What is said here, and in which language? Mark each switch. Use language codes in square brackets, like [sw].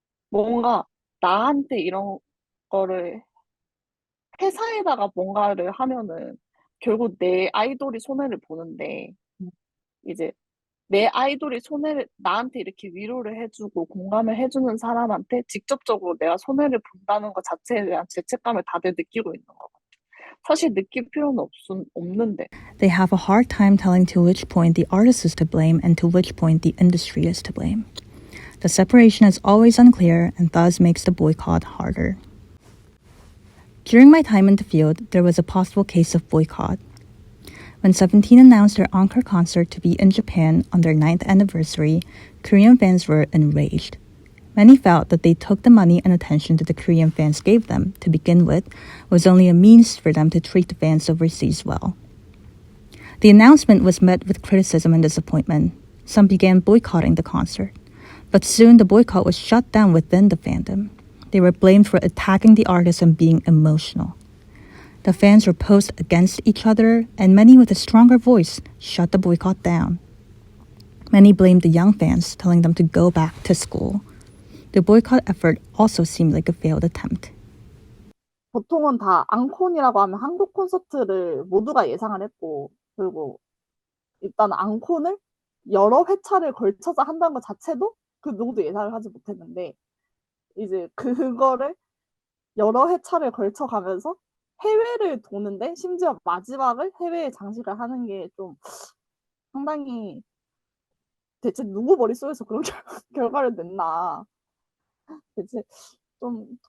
[ko] 뭔가 나한테 이런 거를 회사에다가 뭔가를 하면은 결국 내 아이돌이 손해를 보는데 이제 내 아이돌이 나한테 이렇게 위로를 해주고 공감을 해주는 사람한테 직접적으로 내가 손해를 본다는 것 자체에 대한 죄책감을 다들 느끼고 있는 것 같아. 사실 느낄 필요는 없는데. [en] They have a hard time telling to which point the artist is to blame and to which point the industry is to blame. The separation is always unclear and thus makes the boycott harder. During my time in the field, there was a possible case of boycott. When Seventeen announced their encore concert to be in Japan on their 9th anniversary, Korean fans were enraged. Many felt that they took the money and attention that the Korean fans gave them, to begin with, was only a means for them to treat the fans overseas well. The announcement was met with criticism and disappointment. Some began boycotting the concert. But soon the boycott was shut down within the fandom. They were blamed for attacking the artist and being emotional. The fans were posed against each other, and many with a stronger voice shut the boycott down. Many blamed the young fans, telling them to go back to school. The boycott effort also seemed like a failed attempt. [ko] 보통은 다 앙콘이라고 하면 한국 콘서트를 모두가 예상을 했고 그리고 일단 앙콘을 여러 회차를 걸쳐서 한다는 것 자체도 그 누구도 예상을 하지 못했는데 이제 그거를 여러 회차를 걸쳐가면서 해외를 도는데 심지어 마지막을 해외에 장식을 하는 게 좀 상당히 대체 누구 머릿속에서 그런 결과를 냈나 대체 좀